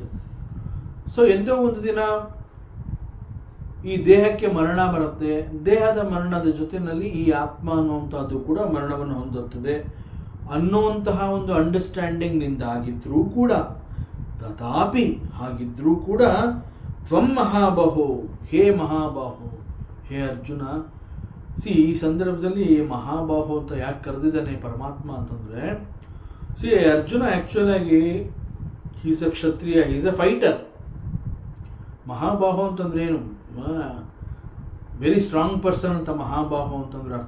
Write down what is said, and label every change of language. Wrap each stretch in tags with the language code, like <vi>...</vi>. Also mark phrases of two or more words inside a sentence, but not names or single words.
<kn>ಸೊ ಎಂದೋ ಒಂದು ದಿನ ಈ ದೇಹಕ್ಕೆ ಮರಣ ಬರುತ್ತೆ, ದೇಹದ ಮರಣದ ಜೊತೆಯಲ್ಲಿ ಈ ಆತ್ಮ ಅನ್ನುವಂಥದ್ದು ಕೂಡ ಮರಣವನ್ನು ಹೊಂದುತ್ತದೆ ಅನ್ನುವಂತಹ ಒಂದು ಅಂಡರ್ಸ್ಟ್ಯಾಂಡಿಂಗ್ನಿಂದ ಆಗಿದ್ರೂ ಕೂಡ, ತಥಾಪಿ ಹಾಗಿದ್ರೂ ಕೂಡ,</kn> <sa>ತ್ವಂ ಮಹಾಬಾಹೋ, ಹೇ ಮಹಾಬಾಹೋ, ಹೇ ಅರ್ಜುನ.</sa> <kn>ಈ ಸಂದರ್ಭದಲ್ಲಿ ಮಹಾಬಾಹೋ ಅಂತ ಯಾಕೆ ಕರೆದಿದ್ದಾನೆ ಪರಮಾತ್ಮ ಅಂತಂದರೆ, ಅರ್ಜುನ ಆ್ಯಕ್ಚುಲ್ ಆಗಿ</kn> <en>is a kshatriya, is a fighter.</en> <kn>ಮಹಾಬಾಹೋ ಅಂತಂದ್ರೆ ಏನು,</kn> <en>very strong person</en> <kn>ಅಂತ ಮಹಾಬಾಹು ಅಂತಂದ್ರೆ ಅರ್ಥ.</kn>